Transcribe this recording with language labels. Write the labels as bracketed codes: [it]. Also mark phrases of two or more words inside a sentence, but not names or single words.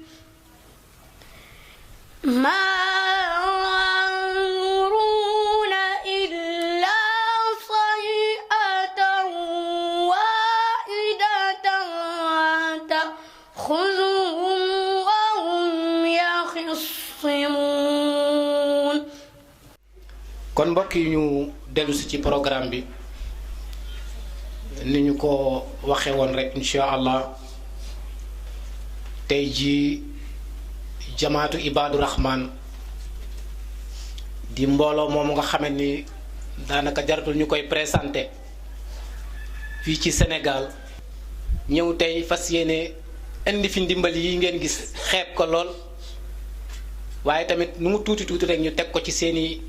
[ar] ما ينظرون إلا صيحة واحدة تأخذهم وهم يخصمون. [wo] kon mbokk yi ñu dellu si ci programme bi ni ñu ko waxee woon rek [ar] إن شاء الله [wo] tey jii jamaatu [ar] عباد الرحمن [wo] di mbooloo moomu nga xamante ni daanaka jaratul ñu koy présenté fii ci Sénégal ñëw tey fas yéene indi fi ndimbal yi ngeen gis xeeb ko lool waaye tamit nu mu tuuti tuuti rek ñu teg ko ci seeni